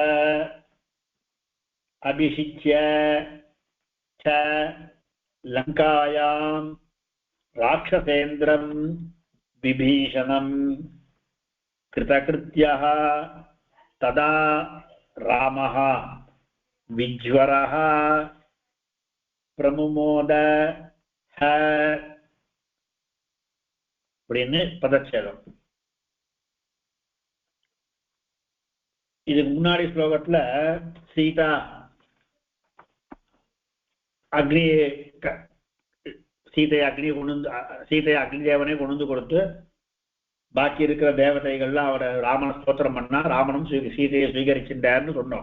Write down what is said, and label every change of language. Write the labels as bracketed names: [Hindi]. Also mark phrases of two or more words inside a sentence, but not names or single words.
[Sanskrit] अभिषिच्य च लङ्कायां राक्षसेन्द्रं विभीषणं कृतकृत्यः तदा रामः विज्वरः प्रमुमोदः [Tamil] அப்படின்னு பதச்சேதம். இதுக்கு முன்னாடி ஸ்லோகத்துல சீதா சீதையை அக்னி தேவனை கொண்டு கொடுத்து பாக்கி இருக்கிற தேவதைகள்லாம் அவரை ராமனை ஸ்தோத்திரம் பண்ணா ராமனும் சீதையை சுவீகரிச்சின்றார்னு சொன்னோம்.